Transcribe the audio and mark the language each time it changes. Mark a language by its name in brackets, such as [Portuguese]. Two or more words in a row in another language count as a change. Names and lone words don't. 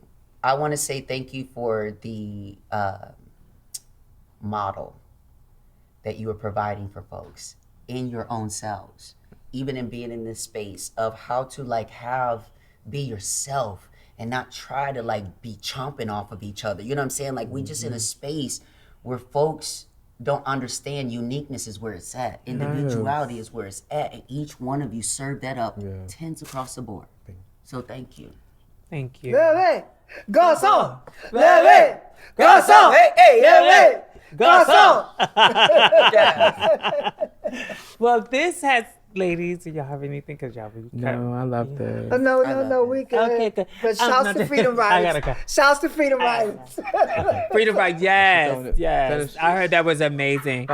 [English] I want to say thank you for the model that you are providing for folks in your own selves, even in being in this space of how to be yourself and not try to be chomping off of each other. You know what I'm saying? We just in a space where folks don't understand uniqueness is where it's at. Individuality is where it's at. And each one of you serve that up tens across the board. So thank you. Thank you. [Haitian Creole] Leve, garçon! Leve, garçon! Hey, leve, garçon! [English] Well, this has, ladies, do y'all have anything? Because y'all really No, I love this. No, we good. Okay, good. But shouts to Freedom I gotta Riders. go. Shouts to Freedom Riders. Freedom Ride, yes. That is- I heard that was amazing.